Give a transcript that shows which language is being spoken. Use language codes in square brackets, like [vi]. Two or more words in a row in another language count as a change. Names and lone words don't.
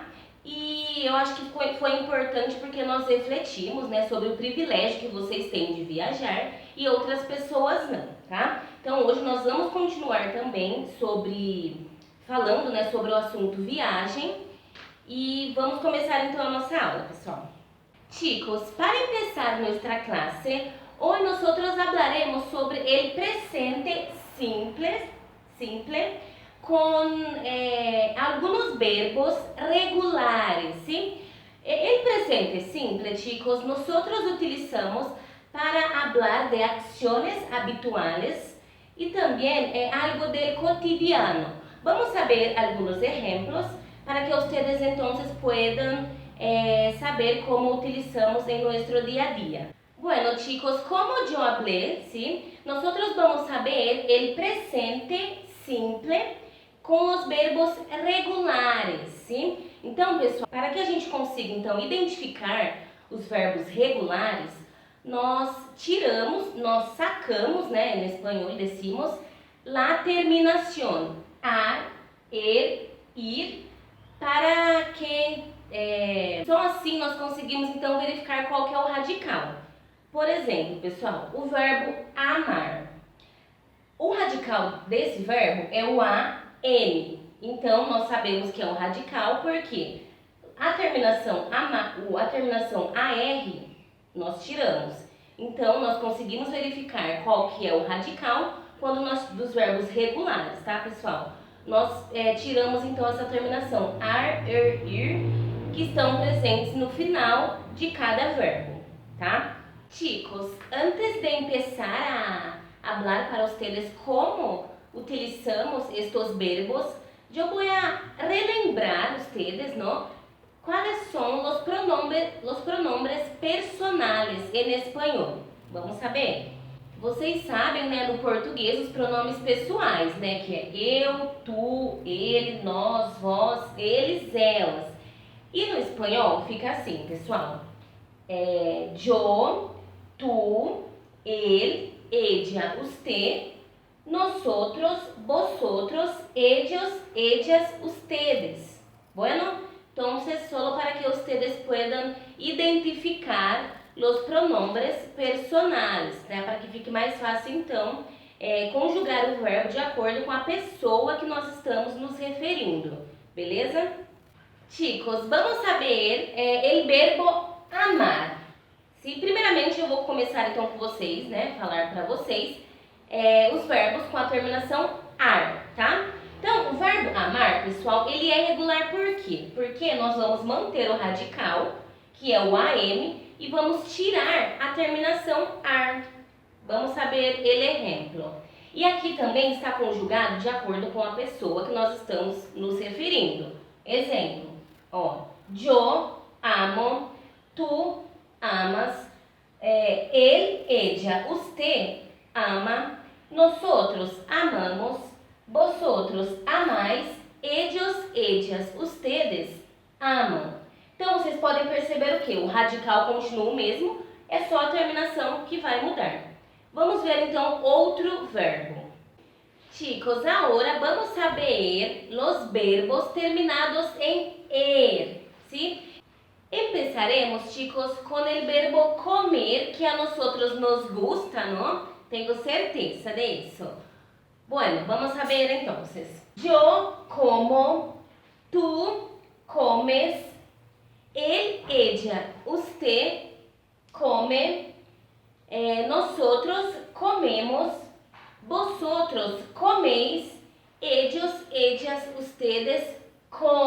[pt] E eu acho que foi importante porque nós refletimos, né, sobre o privilégio que vocês têm de viajar e outras pessoas não, tá? Então hoje nós vamos continuar também falando, né, sobre o assunto viagem e vamos começar então a nossa aula, pessoal. [es] Chicos, para empezar nuestra clase, hoy nosotros hablaremos sobre el presente simple con algunos verbos regulares, ¿sí? El presente simple, chicos, nosotros utilizamos para hablar de acciones habituales y también algo del cotidiano. Vamos a ver algunos ejemplos para que ustedes entonces puedan saber cómo utilizamos en nuestro día a día. Bueno, chicos, como yo hablé, ¿sí? Nosotros vamos a ver el presente simple [pt] com os verbos regulares, sim? Então, pessoal, para que a gente consiga então identificar os verbos regulares, nós sacamos, né, em espanhol [es] decimos la terminación ar, ir, [pt] para que só assim nós conseguimos então verificar qual que é o radical. Por exemplo, pessoal, o verbo amar. O radical desse verbo é o AM. Então, nós sabemos que é um radical porque a terminação AR nós tiramos. Então, nós conseguimos verificar qual que é o radical dos verbos regulares, tá, pessoal? Nós tiramos, então, essa terminação ar, ir, que estão presentes no final de cada verbo, tá? [es] Chicos, antes de empezar a hablar para ustedes cómo utilizamos estos verbos, yo voy a relembrar ustedes, ¿no? ¿Cuáles son los pronombres personales en español? [pt] Vamos saber? Vocês sabem, né, no português os pronomes pessoais, né, que é eu, tu, ele, nós, vós, eles, elas. E no espanhol fica assim, pessoal. [es] Yo, tu, él, ella, usted, nosotros, vosotros, ellos, ellas, ustedes. Bueno, entonces solo para que ustedes puedan identificar los pronombres personales, [pt] né? Para que fique mais fácil então conjugar o verbo de acordo com a pessoa que nós estamos nos referindo, beleza? [es] Chicos, vamos saber el verbo amar. [pt] Sim, primeiramente eu vou começar então com vocês, né, falar para vocês os verbos com a terminação ar, tá? Então, o verbo amar, pessoal, ele é regular por quê? Porque nós vamos manter o radical, que é o AM, e vamos tirar a terminação ar. [es] Vamos saber el ejemplo. [pt] E aqui também está conjugado de acordo com a pessoa que nós estamos nos referindo. Exemplo, ó, [es] yo amo, tu amas, él, ella, usted ama, nosotros amamos, vosotros amais, ellos, ellas, ustedes amam. [pt] Então vocês podem perceber o que? O radical continua o mesmo, é só a terminação que vai mudar. Vamos ver então outro verbo. [es] Chicos, agora vamos saber los verbos terminados em er, ¿sí? Empezaremos, chicos, con el verbo comer, que a nosotros nos gusta, ¿no? Tengo certeza de eso. Bueno, vamos a ver entonces. Yo como, tú comes, él, ella, usted come, nosotros comemos, vosotros coméis, ellos, ellas, ustedes comem.